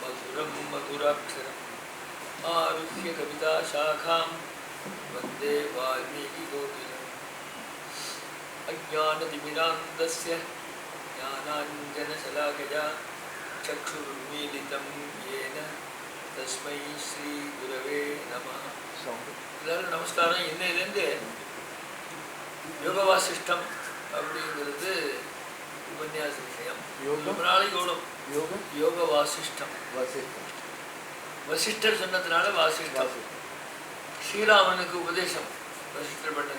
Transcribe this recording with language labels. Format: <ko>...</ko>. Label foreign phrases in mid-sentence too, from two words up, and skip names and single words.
<sa>मधुरं मधुराक्षरम् आरुह्य कविताशाखां वन्दे वाल्मीकिकोकिलम् अज्ञानतिमिरान्धस्य ज्ञानाञ्जनशलाकया चक्षुरुन्मीलितं येन तस्मै श्रीगुरवे नमः.</sa> <ta>எல்லாரும் நமஸ்காரம். இன்னையிலேருந்து யோக வாசிஷ்டம் அப்படிங்கிறது உபன்யாச விஷயம். ரொம்ப நாளைக்கு ஓடும். யோக வாசிஷ்டம். வசிஷ்டர் சொன்னதுனால வாசிஷ்டம். ஸ்ரீராமனுக்கு உபதேசம் வசிஷ்டர் பண்ணது.</ta>